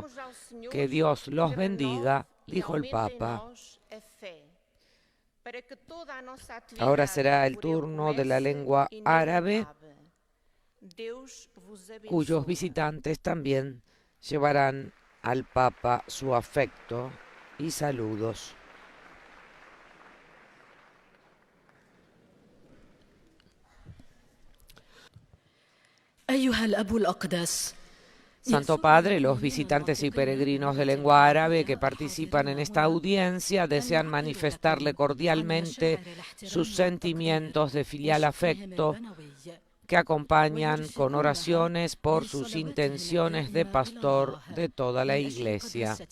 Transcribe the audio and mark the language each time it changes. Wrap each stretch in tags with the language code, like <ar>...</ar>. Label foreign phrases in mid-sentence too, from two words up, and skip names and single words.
<es>Que Dios los bendiga, dijo el Papa. Ahora será el turno de la lengua árabe, cuyos visitantes también llevarán al Papa su afecto y saludos.</es> <ar>أيها الأب الأقدس</ar> <es>Santo Padre, los visitantes y peregrinos de lengua árabe que participan en esta audiencia desean manifestarle cordialmente sus sentimientos de filial afecto que acompañan con oraciones por sus intenciones de pastor de toda la Iglesia.</es>